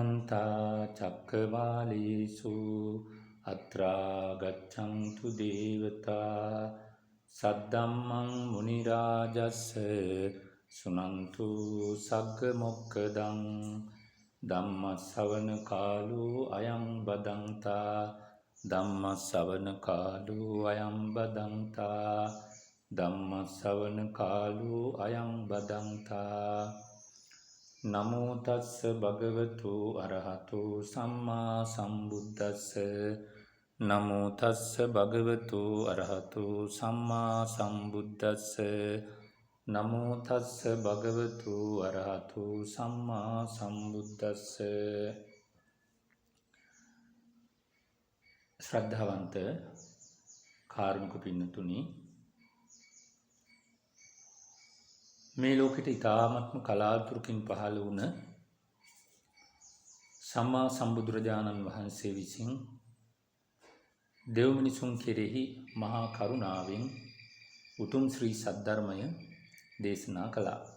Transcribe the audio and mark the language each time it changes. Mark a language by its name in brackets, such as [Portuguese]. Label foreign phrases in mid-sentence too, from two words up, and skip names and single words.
[Pali] සමන්තා චක්කවාලේසු අත්‍රා ගච්ඡන්තු දේවතා සද්දම්මං මුනි රාජස්ස සුනන්තු සග්ග මොක්ඛදං ධම්ම ශ්‍රවණ කාලෝ අයං බදන්තා ධම්ම ශ්‍රවණ කාලෝ අයං බදන්තා ධම්ම ශ්‍රවණ කාලෝ අයං බදන්තා නමෝ තස්ස භගවතු අරහතෝ සම්මා සම්බුද්දස්ස නමෝ තස්ස භගවතු අරහතෝ සම්මා සම්බුද්දස්ස නමෝ තස්ස භගවතු අරහතෝ සම්මා සම්බුද්දස්ස. [Sinhala] ශ්‍රද්ධාවන්ත කාරුණික පින්නතුනි, මේ ලෝකෙට ඉතාමත්ම කලාතුරකින් පහළ වුණ සම්මා සම්බුදුරජාණන් වහන්සේ විසින් දෙව් මිනිසුන් කෙරෙහි මහා කරුණාවෙන් උතුම් ශ්‍රී සද්ධර්මය දේශනා කළා.